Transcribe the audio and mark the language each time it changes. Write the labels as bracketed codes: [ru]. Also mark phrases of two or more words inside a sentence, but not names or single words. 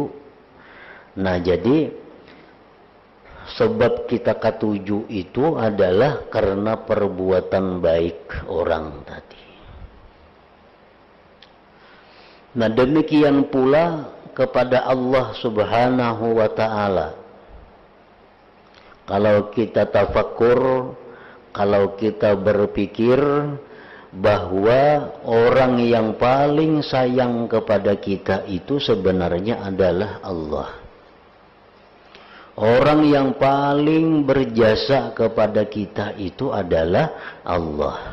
[id] Nah, jadi sebab kita katuju itu adalah karena perbuatan baik orang tadi. Nah, demikian pula kepada Allah [ar] سبحانه وتعالى. [id] Kalau kita tafakkur, kalau kita berpikir bahwa orang yang paling sayang kepada kita itu sebenarnya adalah Allah. Orang yang paling berjasa kepada kita itu adalah Allah.